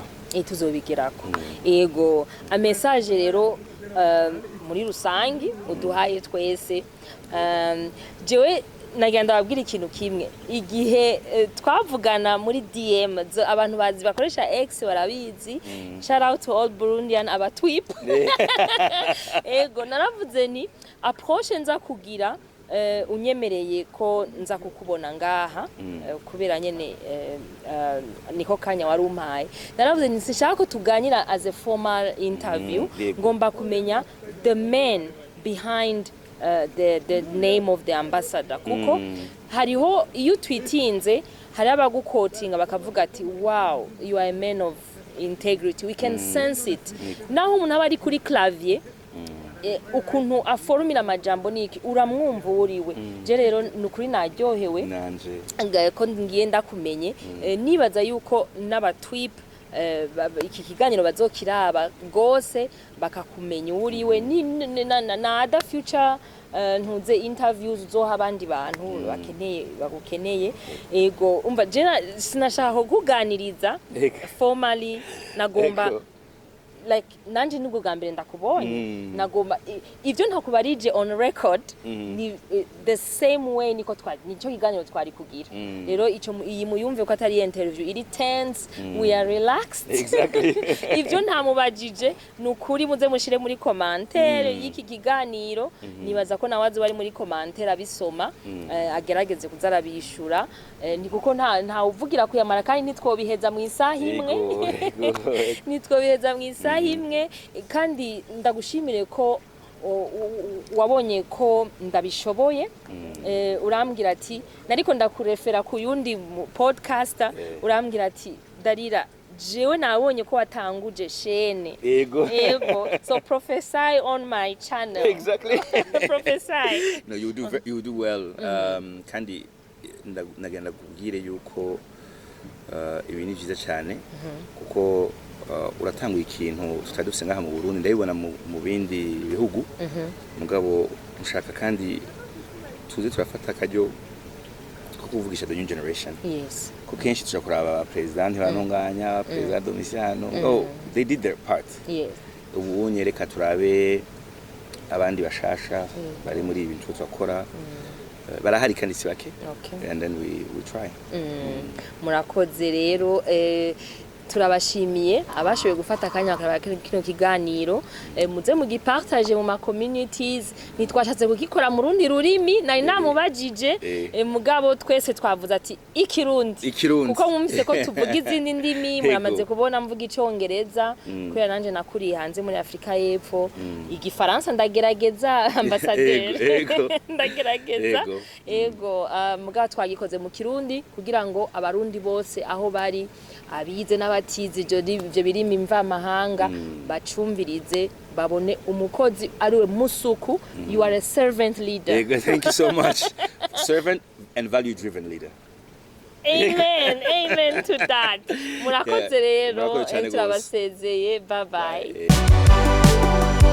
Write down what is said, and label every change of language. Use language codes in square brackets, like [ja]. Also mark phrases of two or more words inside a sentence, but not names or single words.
[rn] tuzobigirako yego a message rero muri rusangi uduhaye twese jewe nagenda babwira ikintu kimwe igihe twavugana muri DM abantu bazi bakoresha X barabizi [en] shout out to all Burundian [rn] abatwip ego naravuze ni approche nza kugira unyemereye ko nza kukubona ngaha kubera nyene niko kanya wari umpaye naravuze nti sinshaka ko tuganira [en] as a formal interview [rn] ngomba kumenya [en] the man behind the name of the ambassador [rn] kuko hariho iyo twitinze hari abagukotinga bakavuga ati [en] wow you are a man of integrity we can sense it [rn] naho umuntu aba ari kuri clavier ukuntu aforumira amajambo niki uramwumva uriwe je rero nukuri naryohewe nanje ko ngiye ndakumenye nibaza yuko n'abatwip iki kiganiro bazokiraba gose bakakumenya uriwe na other future ntuze interviews uzoha abandi bantu bagukeneye ego umva je sinashaka kuganiriza formally nagomba like nanje nubwo gambere ndakubonye nagomba ivyo ntakubarije [en] on record [rn] ni [en] the same way [rn] nico nico kiganiro twari kugira rero ico iyi muyumve ko atari interview iri tense [en] we are relaxed exactly [rn] ivyo ntamubajije nukuri muze mushire muri commentaire y'iki kiganiro nibaza ko nawazi bari muri commentaire abisoma agerageze kuzarabishura ni kuko nta uvugira kuyamara kandi nitwobiheza mu isaha imwe nitwobiheza mu isaha imwe kandi ndagushimire ko wabonye ko ndabishoboye urambwira ati nariko ndakurefera ku yundi podcaster urambwira ati Darira jewe nabonye ko watanguje shene ego [en] so prophesy on my channel exactly prophesy no you do well [rn] kandi nagenda kubwire yuko ibi ni byiza cyane kuko uratanga ikintu tutadufise ngaha mu Burundi ndabibona mu bindi bihugu mugabo mushaka kandi tuze turafata akaryo ko kuvugisha [en] the new generation yes [rn] ko kenshi turakuraba president banonganya president Domitiano [en] oh they did their part yes [rn] ubu nyereka turabe abandi bashasha bari muri ibi bintu twakora barahari kandi si bake [en] and then we try [rn] murakoze rero turabashimiye abashoboye gufata akanya bakaraba kino kiganiro muze mugipartage mu ma communities nitwashatse kugikora mu rundi rurimi nari namubajije mugabo twese twavuze ati ikirundi kuko mwumvise ko tuvuga izindi ndimi muramaze kubona mvuga icongereza kubera nanje nakuri hanze muri Afrika y'Epfo igifaransa ndagerageza ambassadeur ndagerageza ego mugabo twagikoze mu kirundi kugira ngo abarundi bose aho bari abize n'abatize ivyo birimi mva mahanga bacumvirize babone umukozi ariwe musuku [en] you are a servant leader thank you so much servant and value driven leader amen to that [rn] murakoze rero turabasezeye [en] bye bye